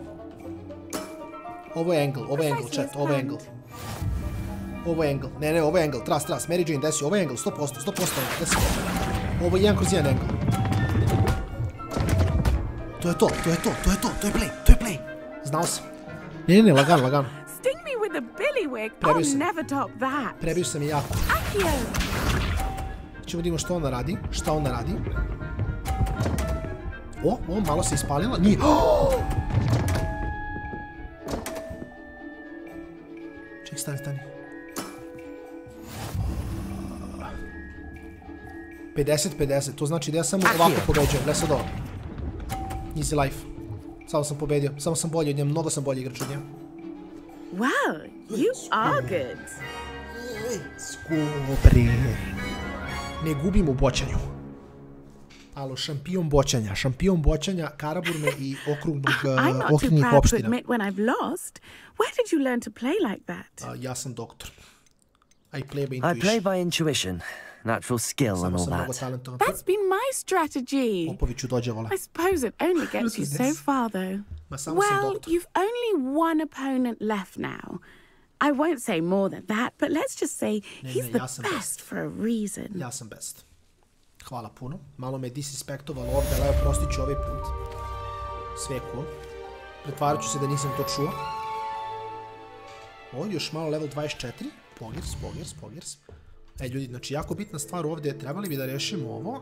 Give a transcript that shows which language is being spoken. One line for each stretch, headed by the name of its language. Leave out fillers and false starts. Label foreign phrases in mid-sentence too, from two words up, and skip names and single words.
Serbian: Ovo je angle, chat, ovo je angle. Ne, ovo je angle, trust, Mary Jane, desi, ovo je angle, 100%, desi. Ovo je 1/1 angle. To je play. Znao sam. Ne, lagano.
English: Sting me with a billywig, I'll never top that.
Serbian: Prebio sam je jako. Ćemo da vidimo šta ona radi. O, malo se ispalila. Nije. Ček, stani. 50-50, to znači da ja samo ovako pobeđujem, gle sad ovo.
English: Easy life.
Serbian: Samo sam pobedio, samo sam bolji od nje, mnogo sam bolji igrač od nje.
English: Wow, you are good.
Serbian: Skubri. Ne gubim u bočanju. Alo, šampion bočanja, Karaburme i okrugnih opština. Ja sam doktor.
English: I play by intuition. Natural skill and all that. That's been my strategy. I suppose it only gets you so far, though. Well, you've only one opponent left now. I won't say more than that, but let's just say he's the best for a reason.
Serbian: Ja sam best. Hvala puno. Malo me disrespektovalo ovdje, ali evo prostit ću ovaj put. Sve cool. Pretvarat ću se da nisam to čuo. Ovdje još malo level 24. Poggers. Ljudi, znači jako bitna stvar ovdje, trebali bi da rešimo ovo.